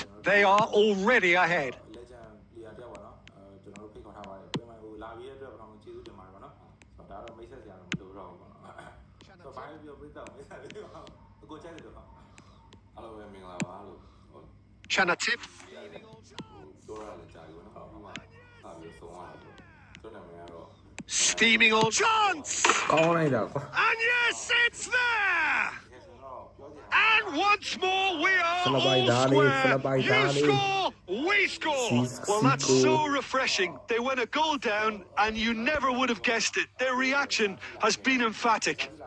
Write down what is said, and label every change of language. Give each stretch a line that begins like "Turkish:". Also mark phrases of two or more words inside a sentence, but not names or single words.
English: They are already ahead. Chanatip. Steaming on chance!
Burmese: ကောင်းလိုက်တာကွာ
English: And yes, it's there! And once more, we are all square. You score, we score. Well, that's so refreshing. They went a goal down, and you never would have guessed it. Their reaction has been emphatic.